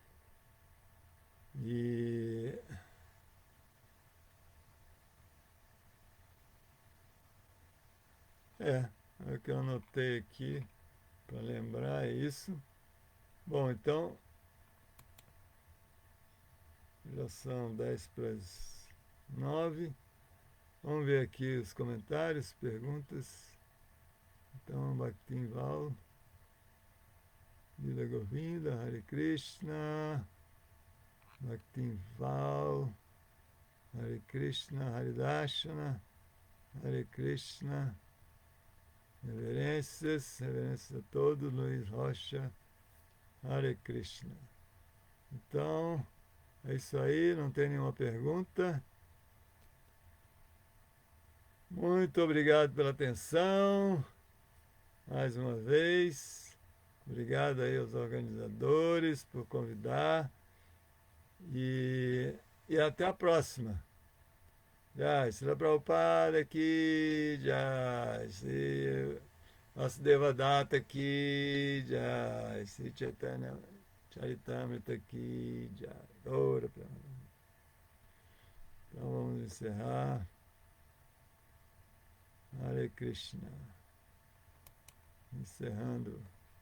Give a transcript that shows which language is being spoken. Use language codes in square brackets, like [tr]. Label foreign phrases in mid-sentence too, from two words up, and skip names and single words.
[pt] E o que eu anotei aqui para lembrar é isso. Bom, então já são 10 para as 9. Vamos ver aqui os comentários, perguntas. Então, Bhaktinval, Lila Govinda, Hare Krishna, Bhaktinval, Hare Krishna, Hare Dashana, Hare Krishna, reverências a todos, Luiz Rocha, Hare Krishna. Então, é isso aí, não tem nenhuma pergunta. Muito obrigado pela atenção, mais uma vez. Obrigado aí aos organizadores por convidar. E até a próxima. Jai, Srila Prabhupada aqui, Jai, Sri Vasudeva Datta aqui, Jai, Sri Chaitanya Charitamrita aqui, Jai, Gaura Prabhupada. Então vamos encerrar. Hare Krishna. Encerrando.